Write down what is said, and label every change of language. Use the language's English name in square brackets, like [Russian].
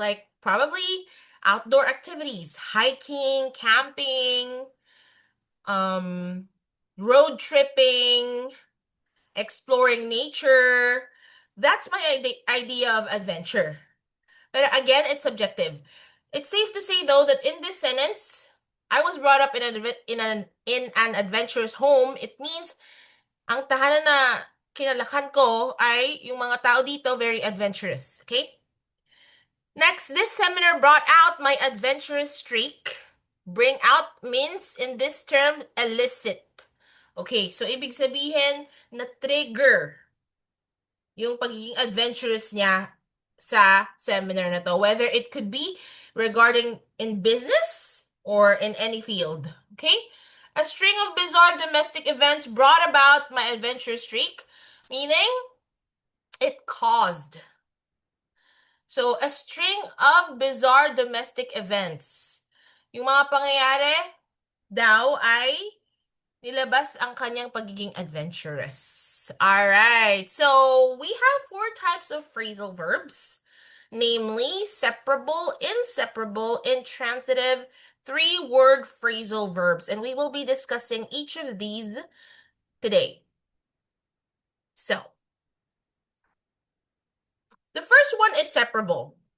[English] Like probably outdoor activities, hiking, camping, road tripping, exploring nature. That's my idea of adventure. But again, it's subjective. It's safe to say though that in this sentence, I was brought up in an adventurous home. It means [Filipino] ang tahanan na kinalakan ko ay yung mga tao dito [English] very adventurous. Okay? Next, this seminar brought out my adventurous streak. Bring out means in this term elicit. Okay, so [Filipino] ibig sabihin na [English] trigger [Filipino] yung pagiging [English] adventurous niya sa seminar na to, whether it could be regarding in business or in any field. Okay? A string of bizarre domestic events brought about my adventurous streak, meaning it caused. So, a string of bizarre domestic events. [Filipino] Yung mga pangyayari daw ay nilabas ang kanyang pagiging adventurous. [English] All right. So, we have 4 types of phrasal verbs, namely separable, inseparable, intransitive, 3-word phrasal verbs, and we will be discussing each of these today. So, the first one is separable.